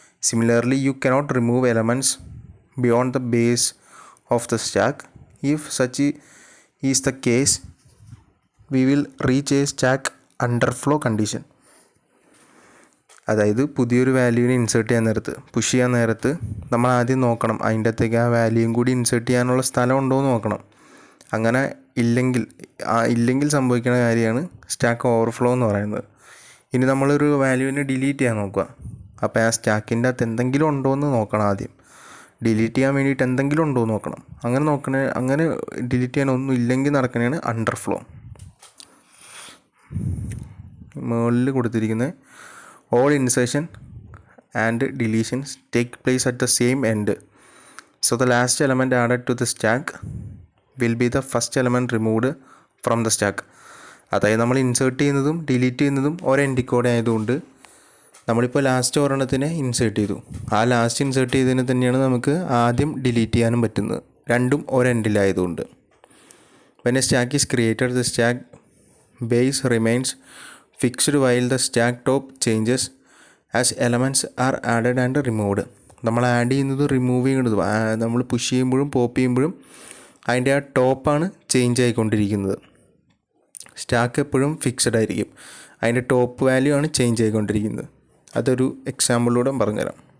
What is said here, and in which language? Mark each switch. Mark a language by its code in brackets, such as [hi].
[en] Similarly, you cannot remove elements beyond the base of the stack. If such is the case, we will reach a stack underflow condition. [ml] അതായത് പുതിയൊരു വാല്യൂവിനെ insert ചെയ്യാൻ നേരത്ത്, push ചെയ്യാൻ നേരത്ത് നമ്മൾ ആദ്യം നോക്കണം അതിൻ്റെ അകത്തേക്ക് ആ വാല്യൂയും കൂടി ഇൻസേർട്ട് ചെയ്യാനുള്ള സ്ഥലം ഉണ്ടോ എന്ന് നോക്കണം. അങ്ങനെ ഇല്ലെങ്കിൽ സംഭവിക്കുന്ന കാര്യമാണ് സ്റ്റാക്ക് ഓവർഫ്ലോ എന്ന് പറയുന്നത്. ഇനി നമ്മളൊരു വാല്യൂവിനെ ഡിലീറ്റ് ചെയ്യാൻ നോക്കുക. അപ്പോൾ ആ സ്റ്റാക്കിൻ്റെ അകത്ത് എന്തെങ്കിലും ഉണ്ടോ എന്ന് നോക്കണം ആദ്യം. ഡിലീറ്റ് ചെയ്യാൻ വേണ്ടിയിട്ട് എന്തെങ്കിലും ഉണ്ടോ എന്ന് നോക്കണം. അങ്ങനെ ഡിലീറ്റ് ചെയ്യാൻ ഒന്നും ഇല്ലെങ്കിൽ നടക്കണതാണ് അണ്ടർഫ്ലോ. മുകളിൽ കൊടുത്തിരിക്കുന്ന [en] all insertion and deletions take place at the same end. So the last element added to the stack will be the first element removed from the stack. [ml] അതായത് നമ്മൾ ഇൻസേർട്ട് ചെയ്യുന്നതും ഡിലീറ്റ് ചെയ്യുന്നതും ഒരെൻഡിക്കോടെ ആയതുകൊണ്ട് നമ്മളിപ്പോൾ ലാസ്റ്റ് ഒരെണ്ണത്തിനെ ഇൻസേർട്ട് ചെയ്തു. ആ last insert ചെയ്തതിന് തന്നെയാണ് നമുക്ക് ആദ്യം ഡിലീറ്റ് ചെയ്യാനും പറ്റുന്നത്. രണ്ടും ഒരെൻഡിലായതുകൊണ്ട്. [en] when a stack is created, the stack base remains fixed while the stack top changes as elements are added and removed. [ml] നമ്മൾ ആഡ് ചെയ്യുന്നതും റിമൂവ് ചെയ്യുന്നതും നമ്മൾ പുഷ് ചെയ്യുമ്പോഴും പോപ്പ് ചെയ്യുമ്പോഴും അതിൻ്റെ ആ ടോപ്പാണ് ചേഞ്ച് ആയിക്കൊണ്ടിരിക്കുന്നത്. സ്റ്റാക്ക് എപ്പോഴും ഫിക്സഡ് ആയിരിക്കും. അതിൻ്റെ ടോപ്പ് വാല്യൂ ആണ് ചേഞ്ച് ആയിക്കൊണ്ടിരിക്കുന്നത്. അതൊരു എക്സാമ്പിളിലൂടെ പറഞ്ഞുതരാം.